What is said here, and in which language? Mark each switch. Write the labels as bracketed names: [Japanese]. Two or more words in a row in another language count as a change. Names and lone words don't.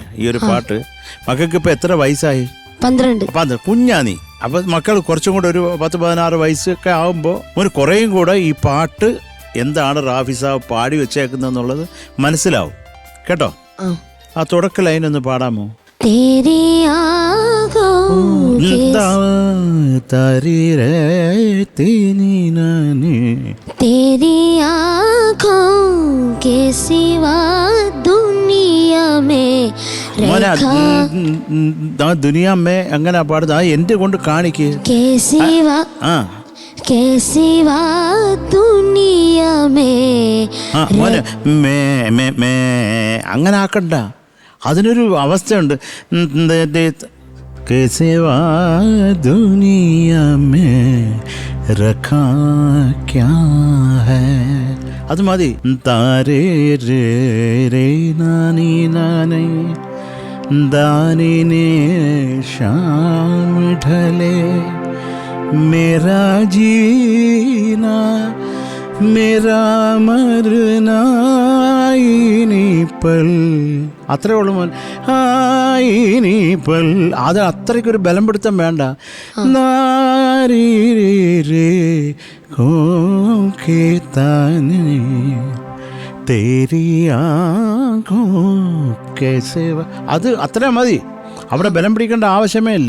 [Malayalam] ഈ ഒരു പാട്ട് മക്കൾക്ക് ഇപ്പൊ എത്ര വയസ്സായി? 12. കുഞ്ഞാ നീ. അപ്പൊ മക്കൾ കുറച്ചും കൂടെ ഒരു 10-16 വയസ്സൊക്കെ ആകുമ്പോൾ മോന് കുറേയും കൂടെ ഈ പാട്ട് എന്താണ് റാഫിസ പാടി വെച്ചേക്കുന്നെന്നുള്ളത് മനസ്സിലാവും കേട്ടോ. ആ തുടക്ക ലൈൻ ഒന്ന് പാടാമോ? [Hindi] तेरी आँखों के सिवा दुनिया में दुनिया में [Malayalam] അങ്ങനെ പാടുന്നത് എന്റെ കൊണ്ട് കാണിക്ക്. അങ്ങനെ ആക്കണ്ട. അതിനൊരു അവസ്ഥയുണ്ട്. അത് മതി. താരേ രേ രേ നാനി നാനേ [Hindi] दानी शाम ढले मेरा जीना मेरा मरना इन्हीं पल [Malayalam] അത്രേ ഉള്ളൂ മോൻ. ഇനി അത് അത്രയ്ക്കൊരു ബലം പിടുത്തം വേണ്ട. അത് അത്ര മതി, അവിടെ ബലം പിടിക്കേണ്ട ആവശ്യമേ ഇല്ല.